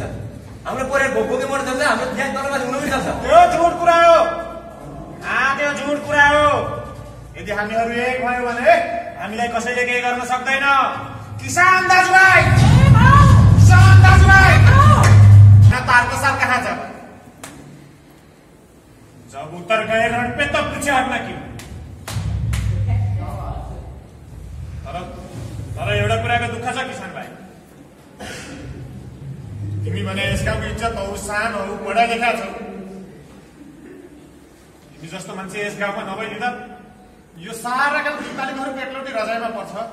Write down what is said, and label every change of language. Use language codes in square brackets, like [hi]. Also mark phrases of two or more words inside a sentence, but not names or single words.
[ne] हाम्रो परिवार भोकै मर्न सक्छ, हाम्रो ज्यान तलमाथि हुन पनि सक्छ। त्यो झुट कुरा हो। त्यो झुट कुरा हो। यदि हामीहरू एक भयो भने हामीलाई कसैले केही गर्न सक्दैन। किसान दाजुभाइ, किसान दाजुभाइ, तारको साल कहाँ छ? [hi] जब उत्तर गए रण पे तब पीछे हटना क्यों? [ne] तर एउटा कुराको दुःख छ किसान भाइ, तिमी भने यस गाउँको इज्जत हौ, शान हौ, [hi] पढा लेखा [ne] छौ। तिमी जस्तो मान्छे यस गाउँमा नभइदिँदा यो सारा गाउँ तालिमहरूको एकलौटी रजाइमा पर्छ।